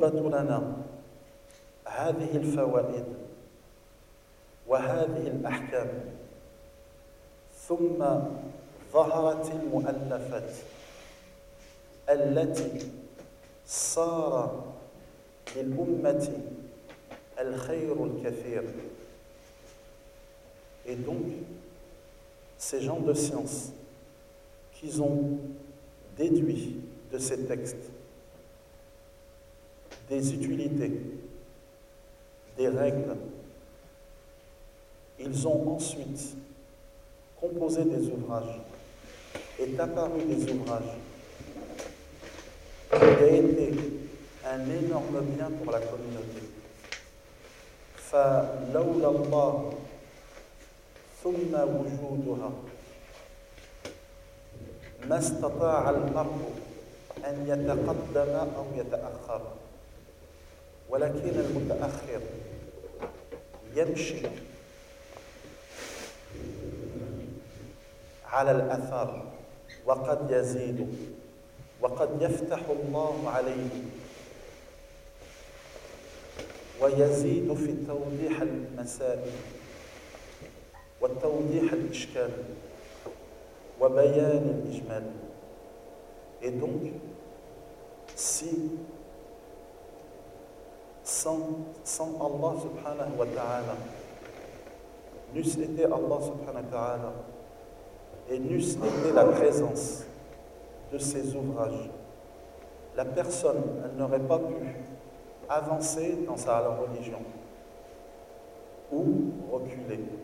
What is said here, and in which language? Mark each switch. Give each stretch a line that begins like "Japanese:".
Arabic: لنا هذه الفوائد وهذه الأحكام ثم ظهرت المؤلفات التي صار للأمة الخير الكثير.
French: Et donc, ces gens de science qu'ils ont déduit de ces textes des utilités, des règles, ils ont ensuite composé des ouvrages, est apparu des ouvrages, qui a été un énorme bien pour la communauté.
Arabic: Fa laula Allah thumma wujuduha mastata' al-mar'u an yataqaddama aw yata'akhkhar walakin al-muta'akhkhir yamshi على الأثر وقد يزيد وقد يفتح الله عليه ويزيد في توضيح المسائل وتوضيح الإشكال وبيان الإجمال.
French: Et donc, si sans Allah subhanahu wa ta'ala, n'eût-ce été Allah subhanahu wa ta'ala, et n'eût été la présence de ces ouvrages, la personne, elle n'aurait pas pu avancer dans sa religion ou reculer.